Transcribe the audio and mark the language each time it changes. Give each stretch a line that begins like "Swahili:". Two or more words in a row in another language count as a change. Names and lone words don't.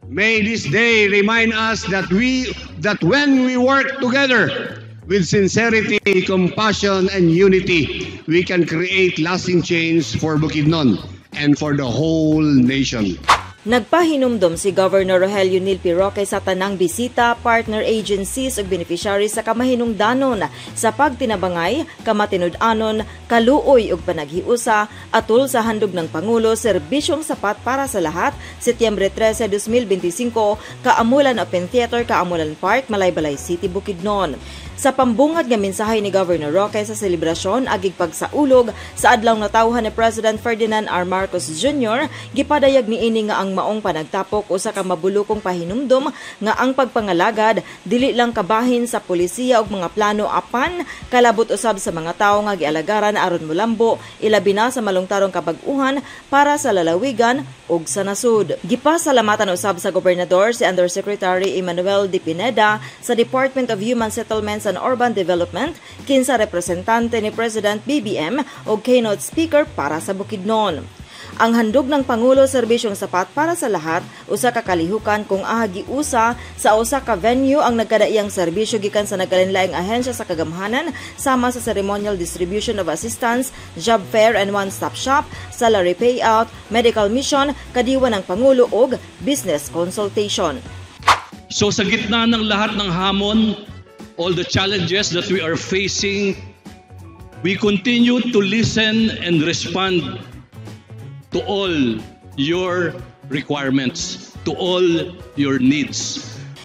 English: May this day remind us that when we work together with sincerity, compassion, and unity, we can create lasting change for Bukidnon and for the whole nation.
Cebuano: Nagpahinumdom si Governor Rogelio Nil Roque sa tanang bisita, partner agencies ug beneficiaries sa kamahinungdanon sa pagtinabangay, kamatinud-anon, kaluoy ug panaghiusa atol sa handog ng Pangulo serbisyong sapat para sa lahat, Setyembre 13, 2025, Kaamulan Open Theater, Kaamulan Park, Malaybalay City, Bukidnon. Sa pambungad nga mensahe ni Governor Roque sa selebrasyon agig pagsaulog sa adlaw natawhan ni President Ferdinand R. Marcos Jr., gipadayag niini nga ang maong panagtapok usa ka mabulokong pahinumdom nga ang pagpangalagad dili lang kabahin sa polisiya ug mga plano apan kalabot usab sa mga tawo nga gialagaran aron molambo ilabi na sa malungtarong kabag-uhan para sa lalawigan ug sa nasud. Gipasalamatan usab sa gobernador si Undersecretary Emmanuel D. Pineda sa Department of Human Settlements and Urban Development, kinsa representante ni President BBM o
English: keynote speaker
Cebuano: para sa Bukidnon. Ang handog ng Pangulo serbisyong sapat para sa lahat, usa ka kalihukan kung ahagi usa sa usa ka venue ang nagkadaiyang serbisyo gikan sa nagkalinlaing ahensya sa kagamhanan sama sa
English: ceremonial distribution of assistance, job fair and one-stop shop, salary payout, medical mission,
Cebuano: kadiwa ng Pangulo ug
English: business consultation.
Filipino: So sa gitna ng lahat ng hamon,
English: all the challenges that we are facing, we continue to listen and respond to all your requirements, to all your needs.